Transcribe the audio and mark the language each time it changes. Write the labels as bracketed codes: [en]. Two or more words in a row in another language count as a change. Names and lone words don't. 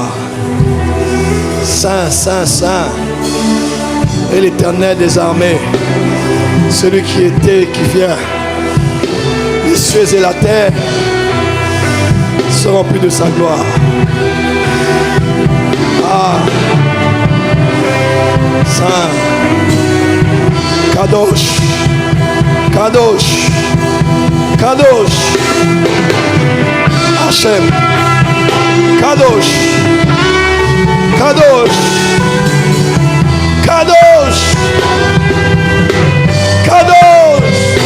[fr] Saint, Saint, Saint. Et l'Éternel des armées. Celui qui était, qui vient. Les cieux et la terre sont remplis de sa gloire. Ah. Saint. [he] קדוש. קדוש. קדוש. השם. קדוש. קדוש. קדוש. קדוש.